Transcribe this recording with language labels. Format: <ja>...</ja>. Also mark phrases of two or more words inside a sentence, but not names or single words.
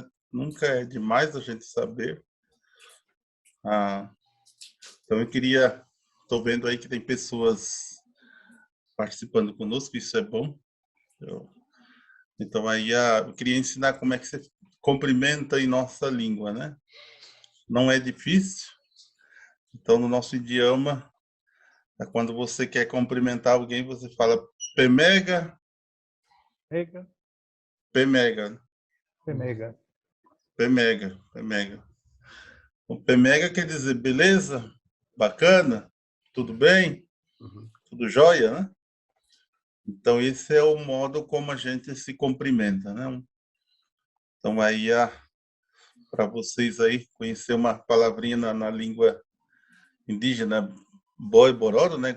<pt>Nunca é demais a gente saber. Então eu queria, estou vendo aí que tem pessoas participando conosco, isso é bom. Então aí eu queria ensinar como é que você cumprimenta em nossa língua, né? Não é difícil. Então no nosso idioma, quando você quer cumprimentar alguém, você fala</pt> <bor>pemega, pemega,</bor> <pt>Pemega.</pt> <bor>pemega, pemega.</bor> <pt>O pemega quer dizer beleza, bacana, tudo bem, tudo jóia, né? Então, esse é o modo como a gente se cumprimenta, né? Então, aí, para vocês aí conhecer uma palavrinha na língua indígena, boi bororo, né?</pt>